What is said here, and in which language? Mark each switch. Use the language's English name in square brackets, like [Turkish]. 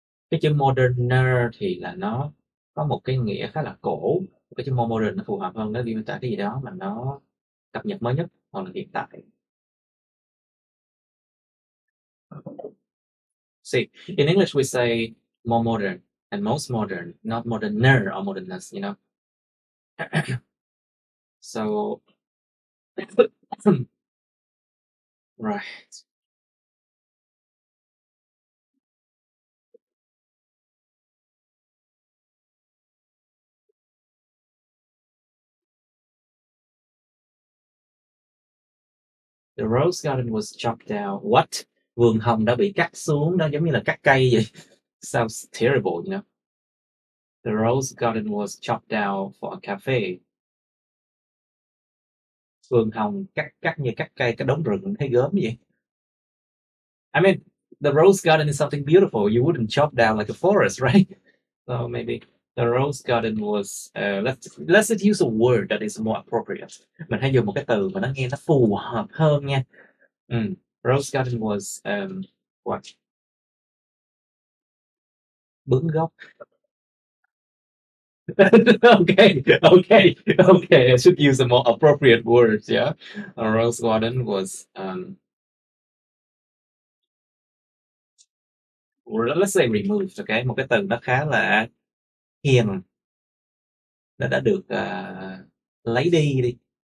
[Vietnamese] Cái chữ moderner thì là nó có một cái nghĩa khá là cổ. Cái chữ more modern nó phù hợp hơn, nó miêu tả cái gì đó mà nó cập nhật mới nhất hoặc là hiện tại. [English] See, in English we say more modern and most modern, not moderner or modernist, you know. So, right. The rose garden was chopped down. What? [Vietnamese] Vườn hồng đã bị cắt xuống đó, giống như là cắt cây vậy. [English] Sounds terrible, you know. The rose garden was chopped down for a cafe. [Vietnamese] Vườn hồng cắt như cắt cây, cái đống rừng thấy gớm vậy. [English] I mean, the rose garden is something beautiful. You wouldn't chop down like a forest, right? So maybe the rose garden was. Let's use a word that is more appropriate. [Vietnamese] Mình hãy dùng một cái từ mà nó nghe nó phù hợp hơn nha. [English] Rose garden was what? [Vietnamese] Bứng gốc. [English] Okay. I should use a more appropriate words. Yeah, Rose Garden was let's say removed. [Vietnamese] Okay, một cái từ nó khá là hiền, nó đã được lấy đi.